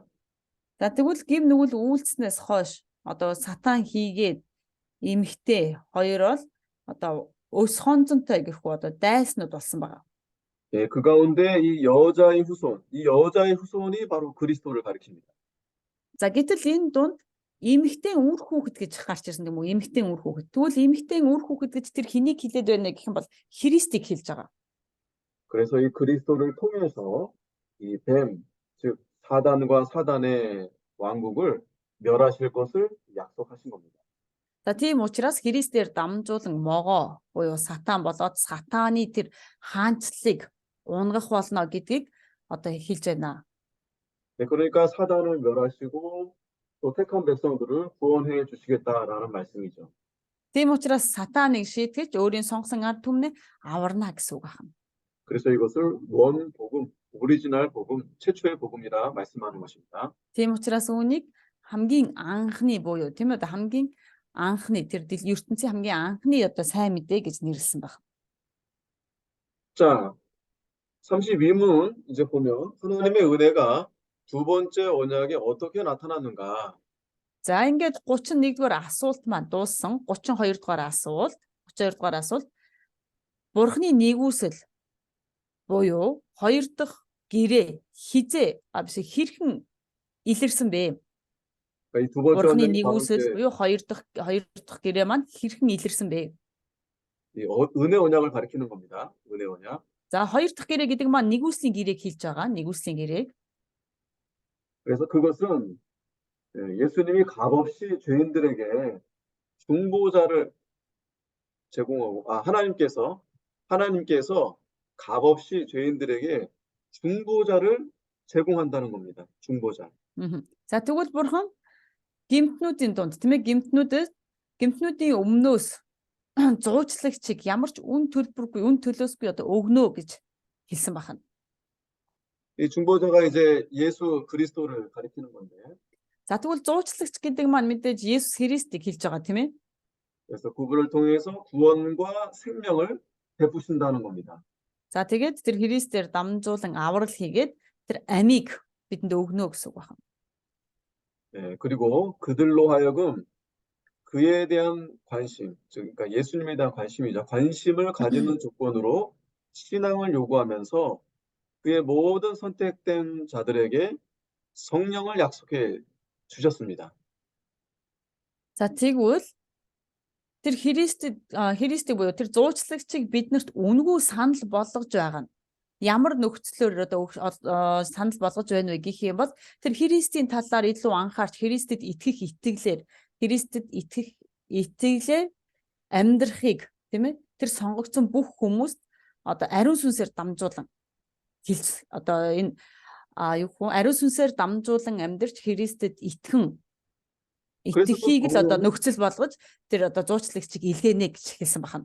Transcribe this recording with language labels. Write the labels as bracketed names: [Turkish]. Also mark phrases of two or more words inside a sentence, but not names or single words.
[Mongolian] За тэгвэл гэм нүгэл үйлснээс хойш одоо сатан хийгээд эмхтэй хоёр бол одоо өс хонзонтой гэх одоо дайснууд болсон байгаа. [Korean] 예, 그 가운데 이 여자의 후손이 바로 그리스도를 가리킵니다. [Mongolian] За гэтэл энэ дунд эмэгтэй үр хүүхэд гэж гарч ирсэн юм уу? Эмэгтэй үр хүүхэд. Тэгвэл эмэгтэй үр хүүхэд гэж тэр хэнийг хэлээд байна гэх юм бол Христийг хэлж байгаа. [Korean] 그래서 이 그리스도를 통해서 이 뱀, 즉 사단과 사단의 왕국을 멸하실 것을 약속하신 겁니다. [Mongolian] За тийм учраас Христээр дамжуулан могоо буюу сатан болоод сатаны тэр хаанчлалыг унгах болно гэдгийг одоо хэлж байна. [Korean] 네, 그러니까 사단을 멸하시고 또 택한 백성들을 구원해 주시겠다라는 말씀이죠. [Mongolian] Тийм учраас сатаныг шийтгэж өөрийн сонгосон ард түмнээ аварна гэсэн үг байна. [Korean] 그래서 이것을 원 복음, 오리지널 복음, 최초의 복음이라 말씀하는 것입니다. [Mongolian] Тийм учраас үүнийг хамгийн анхны буюу тийм үү хамгийн анхны тэр ертөнцийн хамгийн анхны одоо сайн мэдээ гэж нэрлсэн байна. [Korean] 자, 32문 이제 보면 하나님의 은혜가 두 번째 언약에 어떻게 나타났는가? [Mongolian] За ингээд 31-р асуулт маань дууссан. 32-р асуулт. 32-р асуулт. Бурхны нэгүсэл буюу хоёр дахь гэрээ хизээ хэрхэн илэрсэн бэ? [Korean] 그러니까 이 두 번째 [Mongolian] Бурхны [Korean] 원장님 바로 [Mongolian] нэгүсэл [Korean] 이제 [Mongolian] буюу хоёр дахь гэрээ маань хэрхэн илэрсэн бэ? [Korean] 이 은혜 언약을 가리키는 겁니다. 은혜 언약. [Mongolian] За хоёр дахь гэрээ гэдэг маань нэгүслийн гэрээг хэлж байгаа. нэгүслийн гэрээг. [Korean] 그래서 그것은 예수님이 값없이 죄인들에게 중보자를 제공하고 하나님께서 값없이 죄인들에게 중보자를 제공한다는 겁니다. 중보자. [Mongolian] За тэгвэл бурхан гэмтнүүдийн дунд тийм ээ гэмтнүүдийн өмнөөс зуучлагчийг ямар ч үн төлбөргүй үн төлөөсгүй одоо өгнө гэж хэлсэн байна. [Korean] 이 중보자가 이제 예수 그리스도를 가리키는 건데. [Mongolian] За тэгвэл зуучлагч гэдэг маань мэдээж Есүс Христийг хэлж байгаа тийм ээ. [Korean] 그래서 그분을 통해서 구원과 생명을 베푸신다는 겁니다. [Mongolian] За тэгээд тэр Христээр дамжуулан аврал хийгээд тэр амийг бидэнд өгнө гэсэн үг байна. [Korean] 그리고 그들로 하여금 그에 대한 관심, 그러니까 예수님에 대한 관심이죠. 관심을 가지는 조건으로 신앙을 요구하면서 그의 모든 선택된 자들에게 성령을 약속해 주셨습니다. [Mongolian] За тэгвэл тэр Христийг буюу тэр зуучлагчийг биднэрт үнгүй санал болгож байгаа нь ямар нөхцлөөр одоо санал болгож байна вэ гэх юм бол тэр Христийн талаар илүү анхаарч Христэд итгэх итгэлээр Христэд итгэлээр амьдрахыг тийм ээ тэр сонгогдсон бүх хүмүүст одоо ариун сүнсээр дамжуулан хэлж одоо энэ ариун сүнсээр дамжуулан амьдрч Христэд итгэхийг л одоо нөхцөл болгож тэр одоо зуучлагчийг илгээнэ гэж хэлсэн байна.